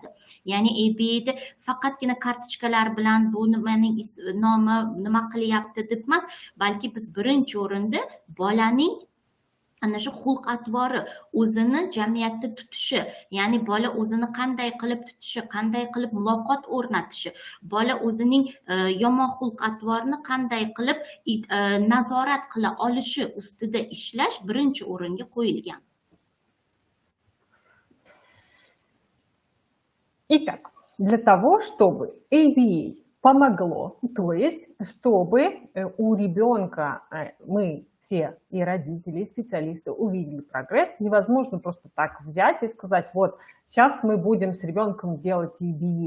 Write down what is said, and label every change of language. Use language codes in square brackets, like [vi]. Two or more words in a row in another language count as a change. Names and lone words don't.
[uz] Ya'ni ABA'da faqatgina kartochkalar bilan bu nimaning nomi nima qilyapti deb emas, balki biz birinchi o'rinda bolaning ana shu xulq-atvori, o'zini jamiyatda tutishi, ya'ni bola o'zini qanday qilib tutishi, qanday qilib muloqot o'rnatishi, bola o'zining yomon xulq-atvorini qanday qilib nazorat qila olishi ustida ishlash birinchi o'ringa qo'yilgan. [ru] Итак, для того, чтобы ABA помогло, то есть, чтобы у ребенка мы все и родители, и специалисты увидели прогресс, невозможно просто так взять и сказать, вот, сейчас мы будем с ребенком делать ABA.